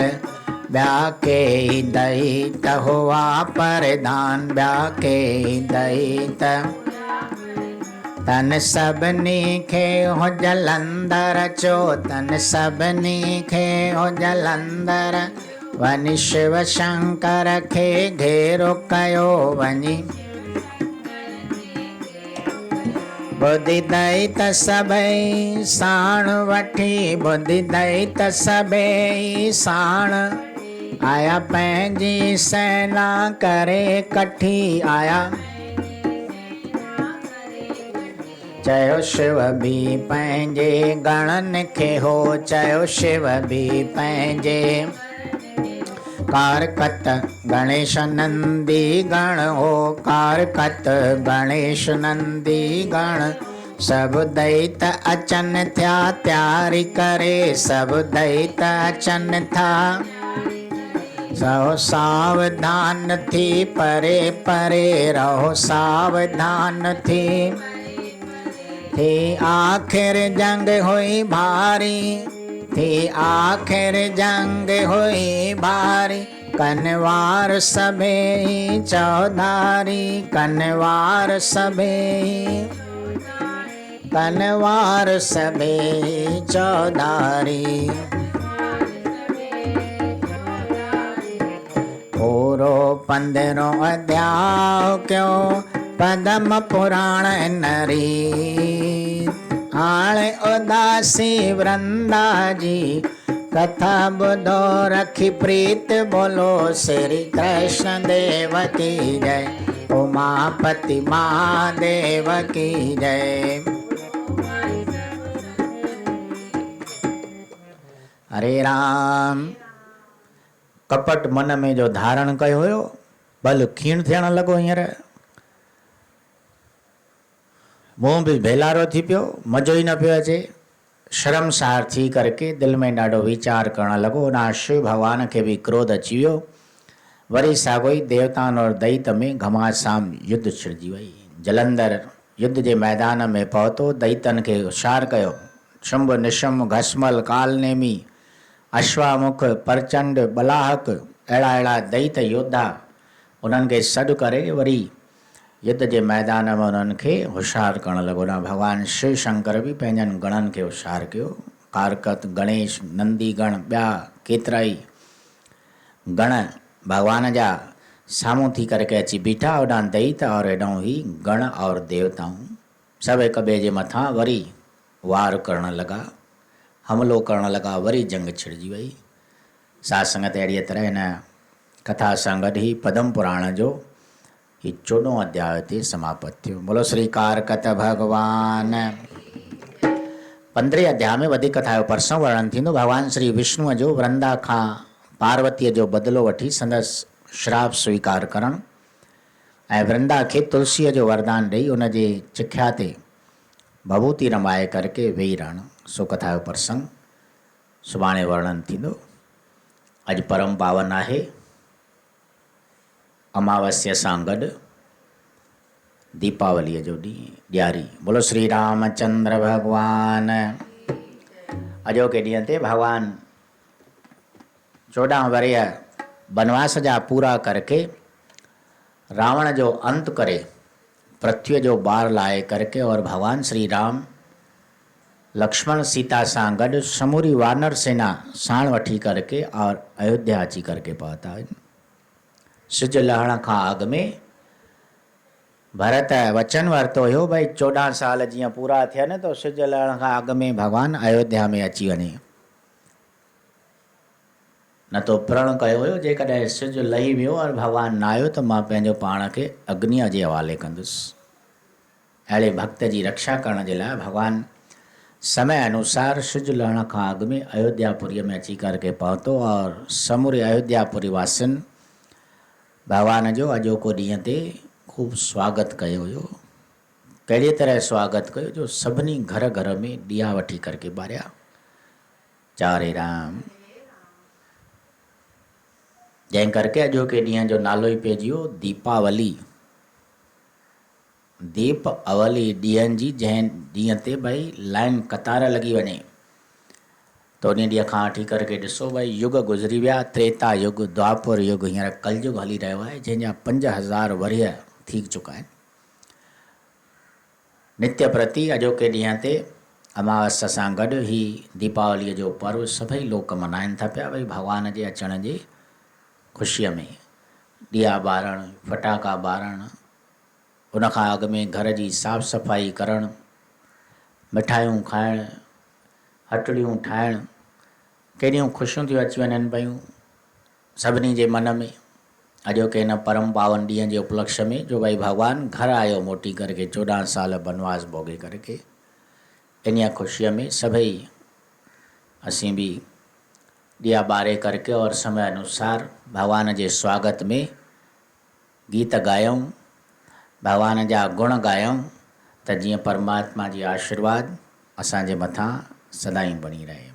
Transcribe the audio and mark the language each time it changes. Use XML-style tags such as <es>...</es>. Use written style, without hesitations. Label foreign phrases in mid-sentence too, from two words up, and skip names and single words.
<sd>ॿिया के दैत हुआ परदान, ॿिया के दैत तन सभिनी खे हो जलंधर चो, तन सभिनी खे हो जलंधर। वञी शिव शंकर खे घेरो कयो वञी, बुद्धि दैत सभई साण वठी, बुद्धि दैत सभई साण। आया पंहिंजी सेना करे कठी, आया चयो शिव बि पंहिंजे गणनि खे हो, चयो शिव बि पंहिंजे कारकत गणेश नंदी गण हो, कारकत गणेश नंदी गण। सभु दैत अचन थिया तयारी करे, सभु दैत अचन था। रहो सावधान थी परे परे, रहो सावधान थी। आखिर जंग हुई भारी, थी आखिर जंग हुई भारी। कनवार सभई चौधारी, कनवार सभई, कनवार सभई चौधारी। पूरो 15 अध्याय क्यों पद्म पुराण नरी। हाणे उदासी वृंदा जी कथा ॿुधो रखी प्रीत,</sd> <hi>बोलो श्री कृष्ण देव की जय, उमापति महादेव की जय।</hi> <sd>हरे राम। कपट मन में जो धारण कयो हुयो, बल खीण थियण लॻो। हींअर मुंहुं बि भेलारो थी पियो, मज़ो ई न पियो अचे। शर्मसार थी करके दिलि में ॾाढो वीचार करणु लॻो। उन शिव भॻवान खे बि क्रोध अची वियो। वरी साॻो ई देवताउनि और दैत में घमासाम युद्ध छिड़जी वई। जलंधर युद्ध जे मैदान में पहुतो, दैतनि खे होशियार कयो। शुंभ निशुंभ घसमल कालनेमी अश्वामुख प्रचंड बलाहक, अहिड़ा अहिड़ा दैत योद्धा उन्हनि खे सॾु करे वरी युद्ध जे मैदान में उन्हनि खे होशियार करणु लॻो। न भॻवान शिव शंकर बि पंहिंजनि गणनि खे होशियार कयो। कारकत गणेश नंदी गण ॿिया केतिरा ई गण भगवान जा साम्हूं थी करके अची बीठा। होॾां दैत और हेॾां ही गण और देवताऊं सभु हिक ॿिए जे मथां वरी वार करण लॻा, हमलो करण लॻा, वरी जंग छिड़जी वई। साध संगत अहिड़ीअ तरह हिन कथा सां गॾु ई पद्म पुराण जो ही 14 अध्याय ते समाप्त थियो। बोलो श्री कारकत भगवान। 15 अध्याय में वधीक कथा जो प्रसंग वर्णन थींदो। भगवान श्री विष्णुअ जो वृंदा खां पार्वतीअ जो बदिलो वठी संदसि श्राप स्वीकार करणु ऐं वृंदा खे तुलसीअ जो वरदान ॾेई उन जे चिख्या ते भभूति रमाए करके वेही रहणु, सो कथा जो प्रसंग सुभाणे वर्णन थींदो। अॼु परम पावन आहे, अमावस्या सां गॾु दीपावलीअ जो ॾींहुं, ॾियारी। बोलो श्री रामचंद्र भगवान। अॼोके ॾींहं ते भगवान 14 वरह बनवास जा पूरा करके रावण जो अंत करे पृथ्वी जो बार लाए करके और भगवान श्री राम लक्ष्मण सीता सां गॾु समूरी वानर सेना साण वठी करके और अयोध्या अची करके पहुता आहिनि। सिज लहण खां अॻु में भरत वचन वरितो हुयो भई 14 साल जीअं पूरा थियनि त सिज लहण खां अॻु में भगवान अयोध्या में अची वञे। न तो प्रण कयो हुयो जेकॾहिं सिज लही वियो और भगवान न आयो त मां पंहिंजो पाण खे अग्नीअ जे हवाले कंदुसि। अहिड़े भक्त जी रक्षा करण जे लाइ भगवान समय अनुसार सिज लहण खां अॻु में अयोध्यापुरी में अची करके पहुतो और समूरे अयोध्यापुरी वासियुनि भगवान जो अॼोको ॾींहं ते खूब स्वागत कयो हुयो। कहिड़ी तरह स्वागत कयो जो सभिनी घर घर में ॾिया वठी करके ॿारिया। चारे राम। जंहिं करके अॼोके ॾींहं जो नालो ई पइजी वियो दीपावली। दीप अवली ॾींहंनि जी जंहिं ॾींहं ते भई लाइन कतार लॻी वञे त उन ॾींहं खां वठी करके ॾिसो भई युग गुज़री विया। त्रेता युग, द्वापर युग, हींअर कलयुग हली रहियो आहे जंहिंजा 5000 वरह थी चुका आहिनि। नित्य प्रति अॼोके ॾींहं ते अमावस्या सां गॾु ही दीपावलीअ जो पर्व सभई लोक मल्हाइनि था पिया भई भगवान जे अचण जे ख़ुशीअ में। ॾिया ॿारणु, फटाका ॿारणु, उन खां अॻु में घर जी साफ़ सफ़ाई करणु, मिठाइयूं खाइणु, हटड़ियूं ठाहिणु, केॾियूं ख़ुशियूं थियूं अची वञनि पियूं सभिनी जे मन में अॼोके हिन परम पावन ॾींहं जे उपलक्ष्य में जो भई भगवान घर आयो मोटी करके 14 साल बनवास भोगे करके। इन ख़ुशीअ में सभई असीं भी ॾिया ॿारे करके और समय अनुसार भगवान जे स्वागत में गीत गायूं, भगवान जा गुण गायूं त जीअं परमात्मा जी आशीर्वाद असांजे मथां सदाई बणी रहे।</sd>